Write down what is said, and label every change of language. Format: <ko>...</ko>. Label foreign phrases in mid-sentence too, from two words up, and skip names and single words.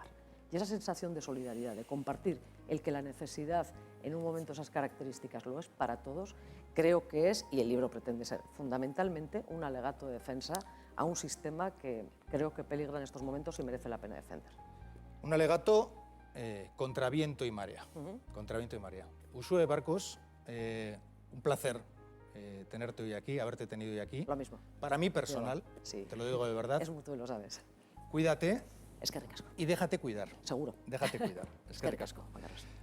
<es>Y esa sensación de solidaridad, de compartir el que la necesidad en un momento esas características lo es para todos, creo que es, y el libro pretende ser fundamentalmente, un alegato de defensa a un sistema que creo que peligra en estos momentos y merece la pena defender. Un alegato contra viento y marea. Contra viento y marea. Uxue Barkos, un placer tenerte hoy aquí, haberte tenido hoy aquí. Lo mismo. Para mí personal, sí. te lo digo de verdad. Es mutuo y lo sabes. Cuídate. Es que ricasco. Y déjate cuidar. Seguro. Déjate cuidar. Es que ricasco, Juan Carlos.</es>